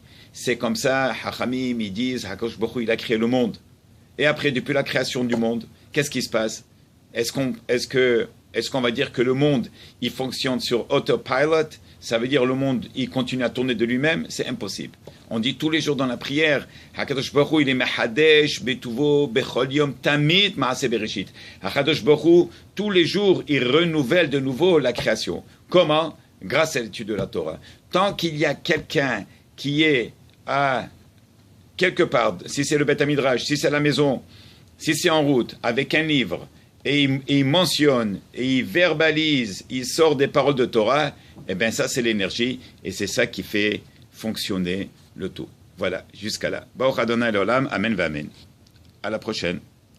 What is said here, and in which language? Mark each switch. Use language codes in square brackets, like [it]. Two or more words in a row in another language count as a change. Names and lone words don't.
[fr] C'est comme ça, Hachamim, ils disent, Hakadosh Baruch Hu, il a créé le monde. Et après, depuis la création du monde, qu'est-ce qui se passe? Est-ce qu'on va dire que le monde, il fonctionne sur autopilot? Ça veut dire le monde, il continue à tourner de lui-même? C'est impossible. On dit tous les jours dans la prière, Hakadosh Baruch Hu, il est [he] מחדש בטובו בכל יום תמיד מעשה בראשית. [fr] Hakadosh Baruch Hu, tous les jours, il renouvelle de nouveau la création. Comment? Grâce à l'étude de la Torah. Tant qu'il y a quelqu'un qui est à quelque part, si c'est le Beth Midrash, si c'est la maison, si c'est en route, avec un livre, et il mentionne, et il verbalise, il sort des paroles de Torah, eh bien ça c'est l'énergie, et c'est ça qui fait fonctionner le tout. Voilà, jusqu'à là. [he] ברוך ה' לעולם אמן ואמן. [fr] À la prochaine.